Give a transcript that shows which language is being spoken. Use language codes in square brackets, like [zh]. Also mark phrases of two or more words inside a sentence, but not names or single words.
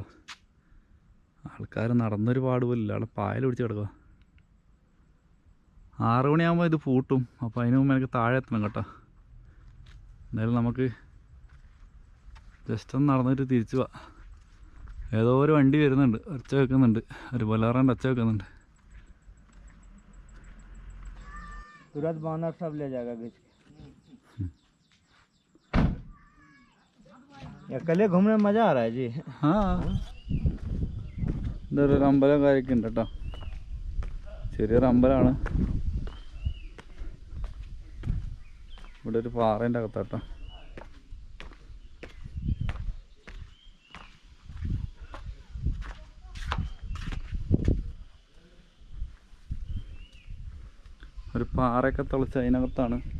[ml] ആൾക്കാർ നടന്നൊരു പാട് പോലില്ല. അവിടെ പായൽ പിടിച്ച് കിടക്കുക. 6 മണിയാകുമ്പോൾ ഇത് പൂട്ടും. അപ്പോൾ അതിന് മുമ്പ് എനിക്ക് താഴെ എത്തണം കേട്ടോ. എന്തായാലും നമുക്ക് ജസ്റ്റ് ഒന്ന് നടന്നിട്ട് തിരിച്ചു പോവാം. ഏതോ ഒരു വണ്ടി വരുന്നുണ്ട്, ഒച്ച വെക്കുന്നുണ്ട്, ഒരു ബൊലേറോൻ്റെ ഒച്ച വെക്കുന്നുണ്ട്. [hi] तुरंत बानर सब ले जाएगा बेच के। अकेले घूमने में मज़ा आ रहा है जी। हाँ, [ml] ഇതൊരു അമ്പലം കാര്യമൊക്കെ ഉണ്ട് കേട്ടോ. ചെറിയൊരു അമ്പലമാണ്. ഇവിടെ ഒരു പാറേൻ്റെ അകത്താട്ടോ. ഒരു പാറയൊക്കെ തെളിച്ച് അതിനകത്താണ്.